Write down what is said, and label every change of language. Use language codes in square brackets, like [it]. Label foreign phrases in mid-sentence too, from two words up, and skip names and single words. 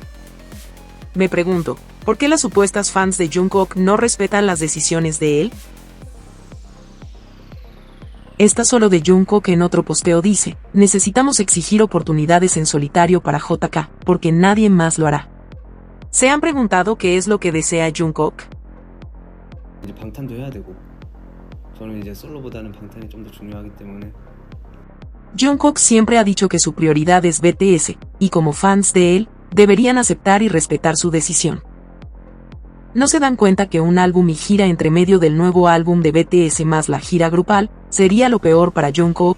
[es] Me pregunto, ¿por qué las supuestas fans de Jungkook no respetan las decisiones de él? Esta solo de Jungkook en otro posteo dice, necesitamos exigir oportunidades en solitario para JK, porque nadie más lo hará. ¿Se han preguntado qué es lo que desea Jungkook? [ko] 이제 방탄도 해야 되고 저는 이제 솔로보다는 방탄이 좀 더 중요하기 때문에 [es] Jungkook siempre ha dicho que su prioridad es BTS, y como fans de él, deberían aceptar y respetar su decisión. ¿No se dan cuenta que un álbum y gira entre medio del nuevo álbum de BTS más la gira grupal, sería lo peor para Jungkook?